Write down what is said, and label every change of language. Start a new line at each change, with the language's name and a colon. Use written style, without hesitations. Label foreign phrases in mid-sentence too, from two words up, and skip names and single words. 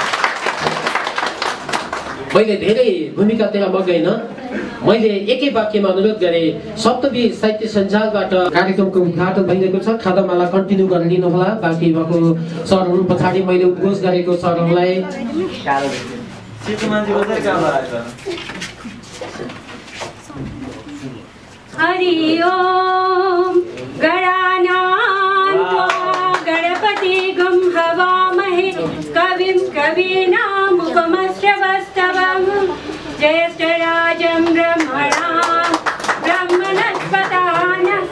Nepali: मैले धेरै भूमिकातिर म गइन, मैले एकै वाक्यमा अनुरोध गरेँ सप्तमी साहित्य सञ्जालबाट कार्यक्रमको उद्घाटन भइरहेको छ, खादामाला कन्टिन्यू गरिदिनु होला। बाँकी भएको सरहरू पछाडि मैले उद्घोष गरेको सरहरूलाई
Sanskrit: हरि ओम गणानां गणपति गं हवामहे कविं कवीनामुपमश्रवस्तवं ज्येष्ठराजं ब्रह्मणां ब्रह्मणस्पताः